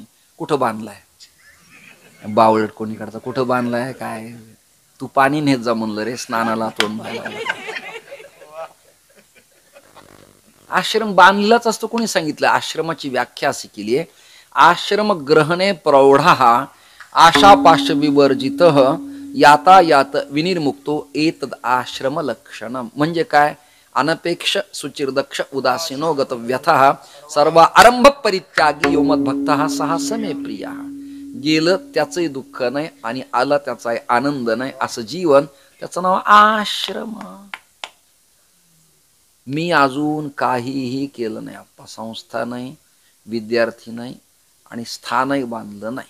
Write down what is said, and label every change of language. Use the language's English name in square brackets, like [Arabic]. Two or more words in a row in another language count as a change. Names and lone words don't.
[Marathi] कुठं बांधलाय? बावळट कोणी करता, कुठं बांधलाय? काय तू पाणी नेत जा म्हणलं रे स्नानाला, तोंड बांधायला. आश्रम बांधलाच असतो कोणी सांगितलं? आश्रमाची व्याख्या अशी केली आहे, [Sanskrit] आश्रम ग्रहणे प्रौढा आशा पाश विवर्जित यातायात विनिर्मुक्तो एतद आश्रम लक्षणम. [Marathi] म्हणजे काय? [Sanskrit] अनपेक्ष सुचिर्दक्ष उदासीनो गतव्यथः सर्व आरंभ परित्यागी यो मद्भक्तः सहा समे प्रिया. [Marathi] गेलं त्याचंही दुःख नाही आणि आला त्याचाही आनंद नाही, असं जीवन, त्याचं नाव आश्रम. मी अजून काहीही केलं नाही आप्पा. संस्था नाही, विद्यार्थी नाही, आणि स्थानही बांधलं नाही.